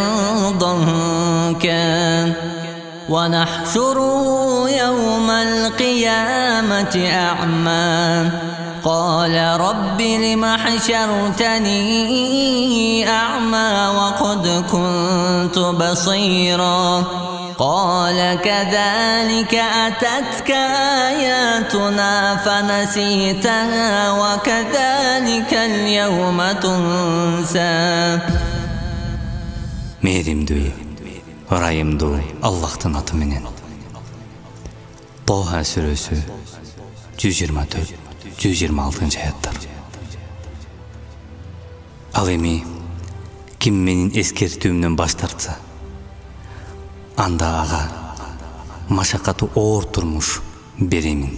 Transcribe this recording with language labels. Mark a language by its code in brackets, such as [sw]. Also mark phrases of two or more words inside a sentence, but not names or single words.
[ar] ضنكا ونحشره يوم القيامة أعمى قال رب لم حشرتني أعمى وقد كنت بصيرا قال كذلك أتتك آياتنا فنسيتها وكذلك اليوم تنسى. [ky] Mehrimdүү, ырайымдуу Аллахтын аты менен. Тоха сүрөсү 124-126 аяттар. Ал эми ким менин эскертүүмдөн баш тартса, анда ага машакаты оор турмуш беремин.